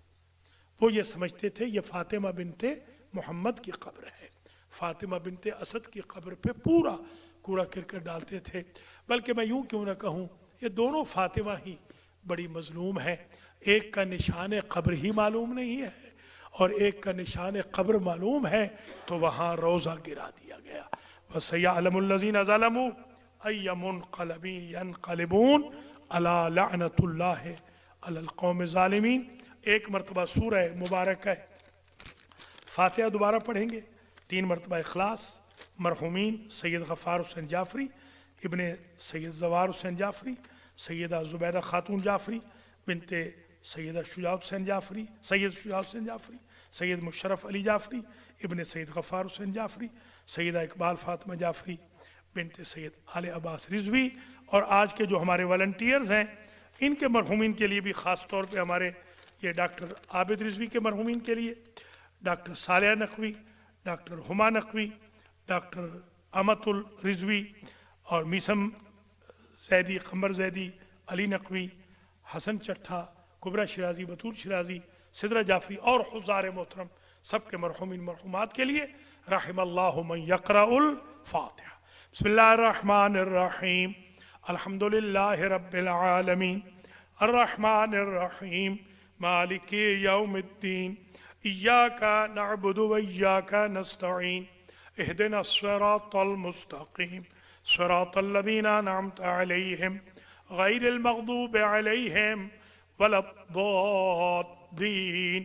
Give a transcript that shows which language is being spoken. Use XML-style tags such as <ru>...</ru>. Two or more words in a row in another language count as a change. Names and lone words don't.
<ur>وہ یہ سمجھتے تھے یہ فاطمہ بنت محمد کی قبر ہے، فاطمہ بنت اسد کی قبر پہ پورا کوڑا کرکٹ ڈالتے تھے. بلکہ میں یوں کیوں نہ کہوں، یہ دونوں فاطمہ ہی بڑی مظلوم ہے. ایک کا نشان قبر ہی معلوم نہیں ہے اور ایک کا نشان قبر معلوم ہے، تو وہاں روضہ گرا دیا گیا.</ur> <ar>وسيعلم الذين ظلموا أي منقلب ينقلبون ألا لعنة الله على القوم الظالمين.</ar> <ur>ایک مرتبہ سورہ مبارک ہے فاتحہ دوبارہ پڑھیں گے، 3 مرتبہ اخلاص. مرحومین سید غفار حسین جعفری، ابن سید زوار حسین جعفری، سیدہ زبیدہ خاتون جعفری بنت سیدہ شجاعت حسین جعفری، سید شجاعت حسین جعفری، سید مشرف علی جعفری ابن سید غفار حسین جعفری، سیدہ اقبال فاطمہ جعفری بنت سید آل عباس رضوی. اور آج کے جو ہمارے والنٹیئرز ہیں، ان کے مرحومین کے لیے بھی خاص طور پہ ہمارے یہ ڈاکٹر عابد رضوی کے مرحومین کے لیے ڈاکٹر سالیہ نقوی، ڈاکٹر ہما نقوی، ڈاکٹر امت الرضوی اور میثم زیدی، قمر زیدی، علی نقوی، حسن چٹھہ، کبریٰ شیرازی، بتول شیرازی، سدرہ جعفری اور حضار محترم سب کے مرحومین مرحومات کے لیے</ur> <ar>رحم الله من يقرأ الفاتحة. بسم الله الرحمن الرحيم، الحمد لله رب العالمين، الرحمن الرحيم، مالك يوم الدين، إياك نعبد وإياك نستعين اهدنا الصراط المستقيم صراط الذين أنعمت عليهم غير المغضوب عليهم ولا الضالين.</ar>